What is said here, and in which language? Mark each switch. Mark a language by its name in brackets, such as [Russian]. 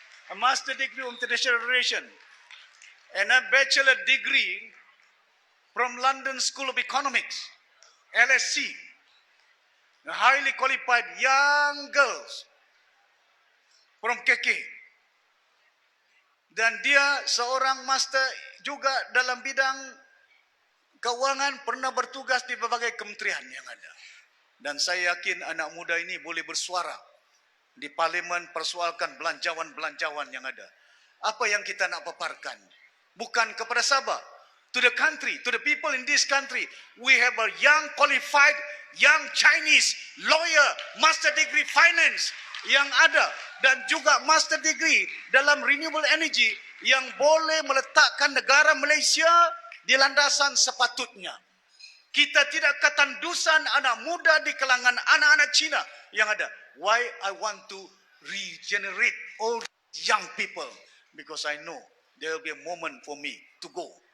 [English] A master degree in international relation and a bachelor degree from London School of Economics, LSE. A highly qualified young girls from KK. [Malay] Dan dia seorang master juga dalam bidang keuangan, pernah bertugas di berbagai kementerian yang ada. Dan saya yakin anak muda ini boleh bersuara di parlimen, persoalkan belanjawan-belanjawan yang ada. Apa yang kita nak paparkan? Bukan kepada Sabah, [English] to the country, to the people in this country. We have a young, qualified, young Chinese lawyer, master degree finance [Malay] yang ada, dan juga [English] master degree [Malay] dalam [English] renewable energy [Malay] yang boleh meletakkan negara Malaysia di landasan sepatutnya. Kita tidak ketandusan anak muda di kalangan anak-anak Cina yang ada. [English] Why I want to regenerate all young people? Because I know there will be a moment for me to go.